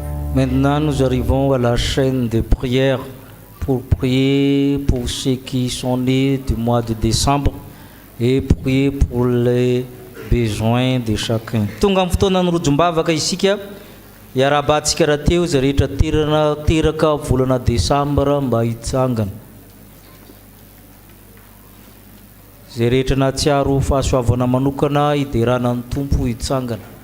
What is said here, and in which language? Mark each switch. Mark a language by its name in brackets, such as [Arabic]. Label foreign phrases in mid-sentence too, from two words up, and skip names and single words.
[French] Maintenant, nous arrivons à la chaîne de prière pour prier pour ceux qui sont nés du mois de décembre et prier pour les besoins de chacun. [Malagasy] Tonga amin'ny fotoana ny rojombavaka isika iarahabatsika raha teo izay rehetra teraka volana desambra mba hitsangana. Izay rehetra nahatsiaro fahasoavana manokana hiderana ny tompo hitsangana.